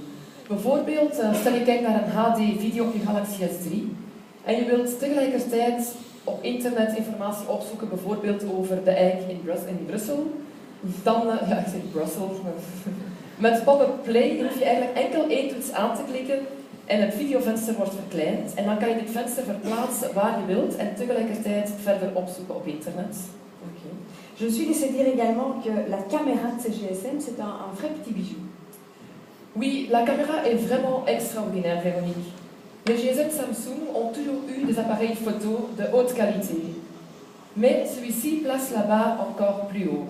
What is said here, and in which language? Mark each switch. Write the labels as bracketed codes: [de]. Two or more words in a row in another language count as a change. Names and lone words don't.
[nl] Bijvoorbeeld, stel je kijkt naar een HD-video op je Galaxy S3 en je wilt tegelijkertijd op internet informatie opzoeken, bijvoorbeeld over de eik in Brussel. Dan, ja, ik zeg Brussel. Met pop-up play hoef je eigenlijk enkel één toets aan te klikken en het videovenster wordt verkleind. En dan kan je dit venster verplaatsen waar je wilt en tegelijkertijd verder opzoeken op internet. Okay. [fr] Je suis laissé dire également que la caméra de ces GSM, c'est un vrai petit bijou. Oui, la caméra est vraiment extraordinaire, Véronique. Les GSM Samsung ont toujours eu des appareils photo de haute qualité. Mais celui-ci place la barre encore plus haut.